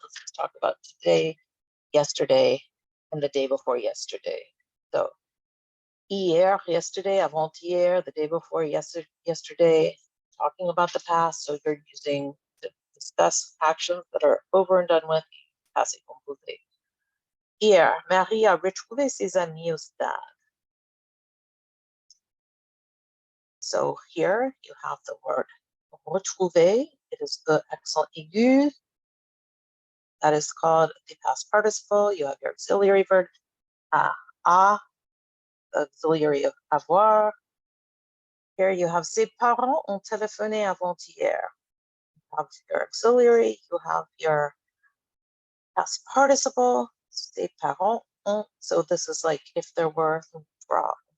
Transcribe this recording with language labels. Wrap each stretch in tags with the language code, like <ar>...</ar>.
<en>Let's just talk about today, yesterday, and the day before yesterday. So hier, yesterday, avant-hier, the day before yesterday, talking about the past. So you're using to discuss actions that are over and done with, passé composé.</en> <fr>Hier, Marie a retrouvé ses amis au stade.</fr> <en>So here you have the word retrouver. It is the accent aigu. That is called the past participle. You have your auxiliary verb, a, the auxiliary of avoir. Here you have</en> <fr>ses parents ont téléphoné avant-hier.</fr> <en>You have your auxiliary, you have your past participle,</en> <fr>ses parents ont.</fr> <en>So this is like if there were some draw.</en>